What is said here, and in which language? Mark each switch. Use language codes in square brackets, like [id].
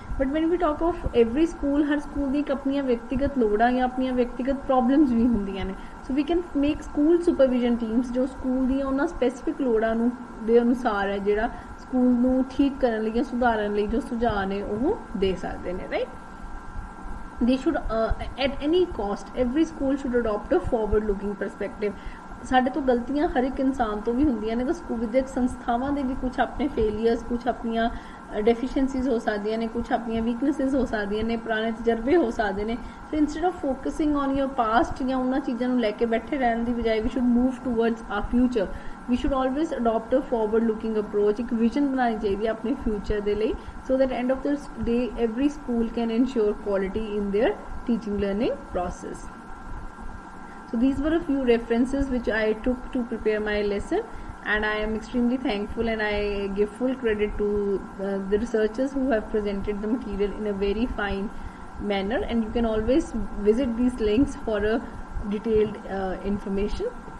[en] but when we talk of every school, [pa] Har school ਦੀ ਇੱਕ ਆਪਣੀਆਂ ਵਿਅਕਤੀਗਤ ਲੋੜਾਂ ਜਾਂ ਆਪਣੀਆਂ ਵਿਅਕਤੀਗਤ ਪ੍ਰੋਬਲਮਸ ਵੀ ਹੁੰਦੀਆਂ ਨੇ। [en] so we can make [pa] school supervision teams ਜੋ ਸਕੂਲ ਦੀਆਂ ਉਹਨਾਂ ਸਪੈਸੀਫਿਕ ਲੋੜਾਂ ਨੂੰ ਦੇ ਅਨੁਸਾਰ ਹੈ ਜਿਹੜਾ ਸਕੂਲ ਨੂੰ ਠੀਕ ਕਰਨ ਲਈ ਜਾਂ ਸੁਧਾਰਨ ਲਈ ਜੋ ਸੁਝਾਅ ਨੇ ਉਹ ਦੇ ਸਕਦੇ ਨੇ, right. [en] They should at any cost every school should adopt a forward looking perspective. [pa] ਸਾਡੇ ਤੋਂ ਗਲਤੀਆਂ ਹਰ ਇੱਕ ਇਨਸਾਨ ਤੋਂ ਵੀ ਹੁੰਦੀਆਂ ਨੇ, ਤਾਂ ਸਕੂਲ ਵਿਦਿਅਕ ਸੰਸਥਾਵਾਂ ਦੇ ਵੀ ਕੁਝ ਆਪਣੇ ਫੇਲੀਅਰਸ, ਕੁਝ ਆਪਣੀਆਂ ਡੈਫੀਸ਼ੀਐਂਸੀਜ਼ ਹੋ ਸਕਦੀਆਂ ਨੇ, ਕੁਝ ਆਪਣੀਆਂ ਵੀਕਨੈਸਿਸ ਹੋ ਸਕਦੀਆਂ ਨੇ, ਪੁਰਾਣੇ ਤਜਰਬੇ ਹੋ ਸਕਦੇ ਨੇ। [en] so instead of focusing on your past [pa] ਜਾਂ ਉਹਨਾਂ ਚੀਜ਼ਾਂ ਨੂੰ ਲੈ ਕੇ ਬੈਠੇ ਰਹਿਣ ਦੀ ਬਜਾਏ [en] We should move towards our future. We should always adopt a forward looking approach. [pa] ਇੱਕ ਵਿਜ਼ਨ ਬਣਾਉਣੀ ਚਾਹੀਦੀ ਹੈ ਆਪਣੇ ਫਿਊਚਰ ਦੇ ਲਈ, [en] So that end of the day every school can ensure quality in their teaching learning process. So these were a few references which I took to prepare my lesson, and I am extremely thankful and I give full credit to the researchers who have presented the material in a very fine manner, and you can always visit these links for a detailed information.